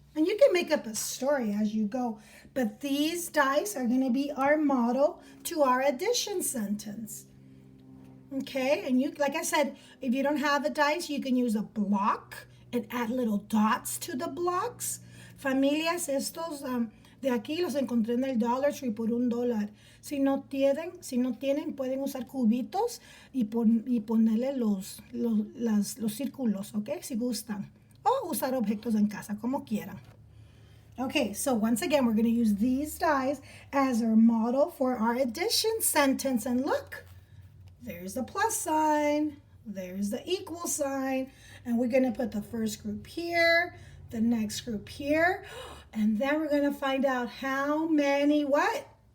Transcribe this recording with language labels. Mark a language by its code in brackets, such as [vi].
[en] And you can make up a story as you go. But these dice are going to be our model to our addition sentence. Okay, and you, like I said, if you don't have a dice, you can use a block and add little dots to the blocks. [es] Familias, estos de aquí los encontré en el Dollar Tree por $1. Si no tienen, pueden usar cubitos y ponerle los círculos, ¿ok? Si gustan. O usar objetos en casa, como quieran. [en] Okay, so once again, we're going to use these dice as our model for our addition sentence. And look. There's the plus sign, there's the equal sign, and we're going to put the first group here, the next group here, and then we're going to find out how many what?